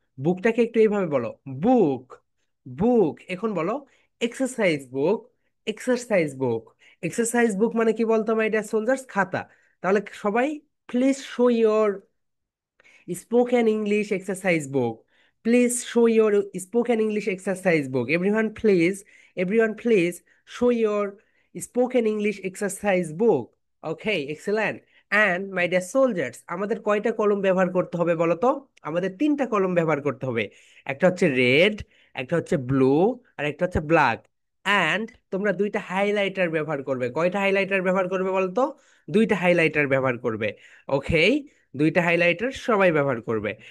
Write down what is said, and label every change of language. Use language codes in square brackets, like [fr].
[bn] বুকটাকে একটু এইভাবে বলো, বুক, বুক। এখন বলো [en] Exercise book, exercise book. Exercise book [bn] মানে কি বলতো [en] My dear soldiers? [bn] খাতা। তাহলে সবাই [en] Please show your spoken English exercise book. Please show your spoken English exercise book. Everyone, please show your spoken English exercise book. Okay, excellent. And my dear soldiers, [bn] আমাদের কয়টা কলম ব্যবহার করতে হবে বলো তো? আমাদের তিনটা কলম ব্যবহার করতে হবে। একটা হচ্ছে রেড, একটা হচ্ছে ব্লু, আর একটা হচ্ছে ব্ল্যাক। অ্যান্ড তোমরা দুইটা হাইলাইটার ব্যবহার করবে। কয়টা হাইলাইটার ব্যবহার করবে বলো তো? দুইটা হাইলাইটার ব্যবহার করবে। ওকে, দুইটা হাইলাইটার সবাই ব্যবহার করবে।